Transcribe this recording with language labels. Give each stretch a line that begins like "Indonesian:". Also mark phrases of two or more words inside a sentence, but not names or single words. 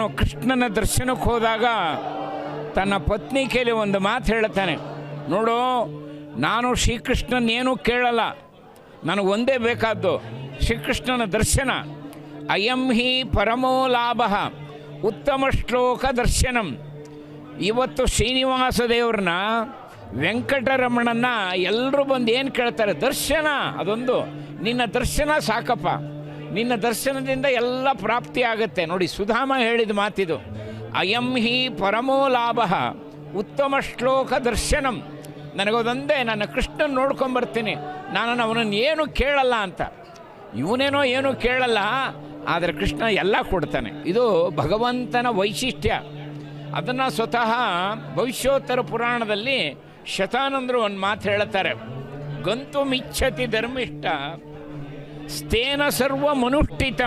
Kannada: ಕೃಷ್ಣನ ದರ್ಶನಕ್ಕೆ ಹೋದಾಗ ತನ್ನ ಪತ್ನಿ ಕೇಳಿ ಒಂದು ಮಾತು ಹೇಳ್ತಾನೆ, ನೋಡು ನಾನು ಶ್ರೀಕೃಷ್ಣನೇನೂ ಕೇಳಲ್ಲ, ನನಗೆ ಒಂದೇ ಬೇಕಾದ್ದು ಶ್ರೀಕೃಷ್ಣನ ದರ್ಶನ.
Sanskrit: ಅಯಂ ಹಿ ಪರಮೋ ಲಾಭ ಉತ್ತಮ ಶ್ಲೋಕ ದರ್ಶನಂ.
Kannada: ಇವತ್ತು ಶ್ರೀನಿವಾಸ ದೇವ್ರನ್ನ, ವೆಂಕಟರಮಣನ ಎಲ್ಲರೂ ಬಂದು ಏನು ಕೇಳ್ತಾರೆ? ದರ್ಶನ. ಅದೊಂದು ನಿನ್ನ ದರ್ಶನ ಸಾಕಪ್ಪ, ನಿನ್ನ ದರ್ಶನದಿಂದ ಎಲ್ಲ ಪ್ರಾಪ್ತಿ ಆಗುತ್ತೆ. ನೋಡಿ ಸುಧಾಮ ಹೇಳಿದ ಮಾತಿದು,
Sanskrit: ಅಯಂ ಹಿ ಪರಮೋ ಲಾಭ ಉತ್ತಮ ಶ್ಲೋಕ ದರ್ಶನಂ.
Kannada: ನನಗೋದೊಂದೇ, ನನ್ನ ಕೃಷ್ಣನ ನೋಡ್ಕೊಂಬರ್ತೀನಿ, ನಾನು ಅವನನ್ನು ಏನು ಕೇಳಲ್ಲ ಅಂತ. ಇವನೇನೋ ಏನೂ ಕೇಳಲ್ಲ, ಆದರೆ ಕೃಷ್ಣ ಎಲ್ಲ ಕೊಡ್ತಾನೆ. ಇದು ಭಗವಂತನ ವೈಶಿಷ್ಟ್ಯ. ಅದನ್ನು ಸ್ವತಃ ಭವಿಷ್ಯೋತ್ತರ ಪುರಾಣದಲ್ಲಿ ಶತಾನಂದರು ಒಂದು ಮಾತು ಹೇಳ್ತಾರೆ,
Sanskrit: ಗಂತು ಮಿಚ್ಛತಿ ಧರ್ಮಿಷ್ಠ ಸ್ಥೇನ ಸರ್ವ ಮನುಷ್ಠಿತಂ.